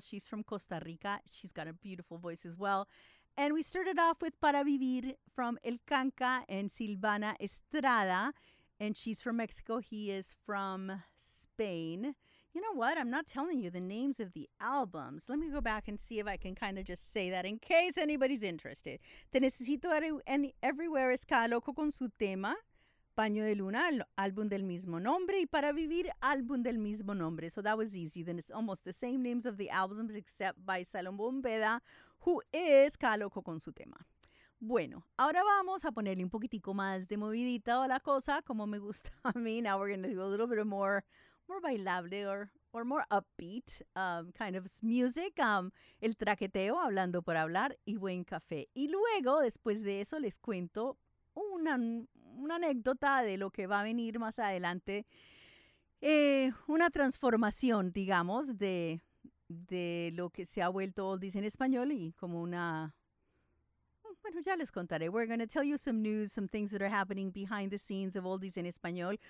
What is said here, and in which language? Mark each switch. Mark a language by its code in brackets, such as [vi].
[en] She's from Costa Rica. She's got a beautiful voice as well. And we started off with Para Vivir from El Canca and Silvana Estrada. And she's from Mexico. He is from Spain. You know what? I'm not telling you the names of the albums. Let me go back and see if I can kind of just say that in case anybody's interested. [es] Te Necesito Everywhere es Cada Loco con Su Tema. Baño de Luna, álbum del mismo nombre, y Para Vivir, álbum del mismo nombre. [en] So that was easy. Then it's almost the same names of the albums except by Salomón Beda, who is Cada Loco con Su Tema. [es] Bueno, ahora vamos a ponerle un poquitico más de movidita a la cosa, como me gusta a mí. [en] Now we're going to do a little bit of more bailable or more upbeat kind of music. [es] El traqueteo, hablando por hablar, y Buen Café. Y luego, después de eso, les cuento una anécdota de lo que va a venir más adelante, una transformación, digamos, de lo que se ha vuelto Oldies en Español y como una, bueno, ya les contaré. [en] We're going to tell you some news, some things that are happening behind the scenes of Oldies en Español.